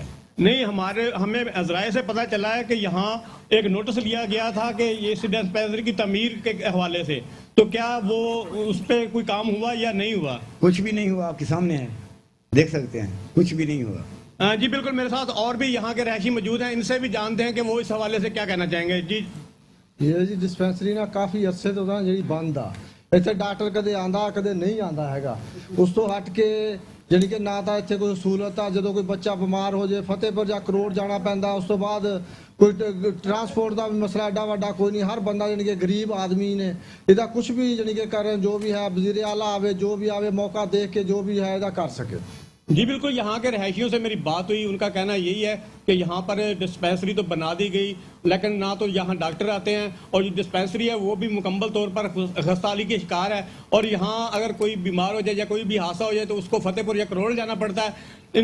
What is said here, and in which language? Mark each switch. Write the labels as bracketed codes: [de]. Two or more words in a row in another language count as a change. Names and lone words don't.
[ur] نہیں، ہمیں ذرائع سے پتہ چلا ہے کہ یہاں ایک نوٹس لیا گیا تھا کہ یہ ڈسپینسری کی تعمیر کے حوالے سے، تو کیا وہ اس پہ کوئی کام ہوا یا نہیں ہوا؟ کچھ بھی نہیں ہوا، آپ کے سامنے ہے، دیکھ سکتے ہیں، کچھ بھی نہیں ہوا۔ جی بالکل، میرے ساتھ اور بھی یہاں کے رہائشی موجود ہیں، ان سے بھی جانتے ہیں کہ وہ اس حوالے سے کیا کہنا چاہیں گے۔ جی [pa] یہ جی ڈسپینسری نا کافی عرصے تو جی بند آ، ਇੱਥੇ ਡਾਕਟਰ ਕਦੇ ਆਂਦਾ ਕਦੇ ਨਹੀਂ ਆਂਦਾ ਹੈਗਾ। ਉਸ ਤੋਂ ਹਟ ਕੇ ਜਾਨੀ ਕਿ ਨਾ ਤਾਂ ਇੱਥੇ ਕੋਈ ਸਹੂਲਤ ਆ, ਜਦੋਂ ਕੋਈ ਬੱਚਾ ਬਿਮਾਰ ਹੋ ਜਾਏ ਫਤਿਹਪੁਰ ਜਾਂ ਕਰੋੜ ਜਾਣਾ ਪੈਂਦਾ। ਉਸ ਤੋਂ ਬਾਅਦ ਕੋਈ ਟਰਾਂਸਪੋਰਟ ਦਾ ਵੀ ਮਸਲਾ ਐਡਾ ਵੱਡਾ ਕੋਈ ਨਹੀਂ, ਹਰ ਬੰਦਾ ਜਾਨੀ ਕਿ ਗਰੀਬ ਆਦਮੀ ਨੇ ਇਹਦਾ ਕੁਝ ਵੀ ਜਾਨੀ ਕਿ ਕਰਨ, ਜੋ ਵੀ ਹੈ ਵਜ਼ੀਰ ਆਲਾ ਆਵੇ, ਜੋ ਵੀ ਆਵੇ ਮੌਕਾ ਦੇਖ ਕੇ [ur] جو بھی ہے [pa] ਇਹਦਾ ਕਰ ਸਕੇ۔ [ur] جی بالکل، یہاں کے رہائشیوں سے میری بات ہوئی، ان کا کہنا یہی ہے کہ یہاں پر ڈسپینسری تو بنا دی گئی، لیکن نہ تو یہاں ڈاکٹر آتے ہیں، اور جو ڈسپینسری ہے وہ بھی مکمل طور پر خستہ حالی کے شکار ہے، اور یہاں اگر کوئی بیمار ہو جائے یا کوئی بھی حادثہ ہو جائے تو اس کو فتح پور یا کروڑ جانا پڑتا ہے۔